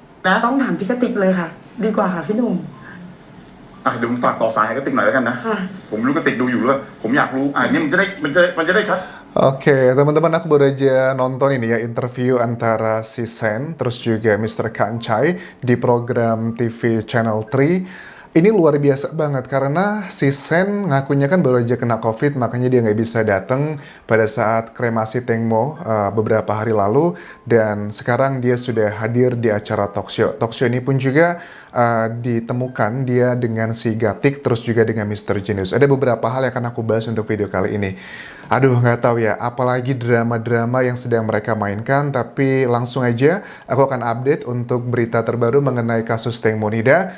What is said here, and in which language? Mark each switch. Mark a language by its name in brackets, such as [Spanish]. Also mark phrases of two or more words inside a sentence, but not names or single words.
[Thai] นะ ต้องถามพี่กติกเลยค่ะดีกว่าค่ะพี่หนุ่ม เดี๋ยวผมฝากต่อสายให้กระติกหน่อยแล้วกันนะ ค่ะ ผมรู้กระติกดูอยู่ด้วยผมอยากรู้นี่มันจะได้ชัด [Indonesian] Oke, teman-teman, aku baru aja nonton ini ya interview antara si Sen terus juga Mr. Kancai di program TV Channel 3. Ini luar biasa banget karena si Sen ngakunya kan baru aja kena COVID, makanya dia nggak bisa datang pada saat kremasi Tengmo beberapa hari lalu, dan sekarang dia sudah hadir di acara [English] talk show. Talk show [Indonesian] ini pun juga ditemukan dia dengan si Gatik terus juga dengan Mr. Genius. Ada beberapa hal yang akan aku bahas untuk video kali ini. Aduh, nggak tahu ya, apalagi drama-drama yang sedang mereka mainkan, tapi langsung aja aku akan update untuk berita terbaru mengenai kasus Tengmo Nida.